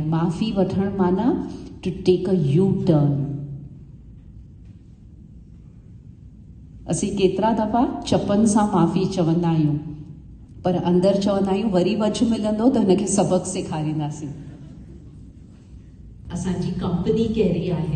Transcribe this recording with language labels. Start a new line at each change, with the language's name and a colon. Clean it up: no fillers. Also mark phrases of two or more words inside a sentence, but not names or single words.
Sindhi: माफ़ी वठण माना
English: to take a U turn.
Sindhi: असीं केतिरा दफ़ा चपनि सां माफ़ी चवंदा आहियूं, पर अंदरि चवंदा आहियूं वरी वझ मिलंदो त हिनखे सबक़ सेखारींदासीं। असांजी कंपनी कहिड़ी आहे?